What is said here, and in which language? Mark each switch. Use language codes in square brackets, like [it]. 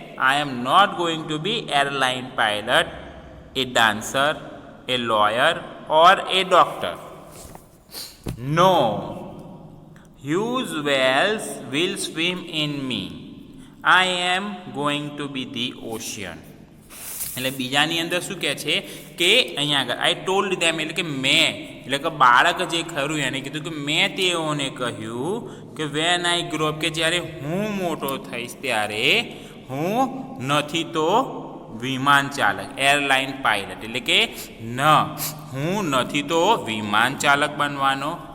[en] I am not going to be airline pilot, a dancer, a lawyer or a doctor. No, huge whales will swim in me. I am going to be the ocean. [gu] એટલે બીજાની અંદર શું કહે છે કે અહીંયા આગળ [en] I told them [gu] એટલે કે મેં એટલે કે બાળક જે ખરું એને કીધું કે મેં તેઓને કહ્યું કે [en] when I grow up [gu] કે જ્યારે હું મોટો થઈશ ત્યારે હું નથી તો વિમાન ચાલક, એરલાઇન પાયલટ એટલે કે હું નથી તો વિમાન ચાલક બનવાનો,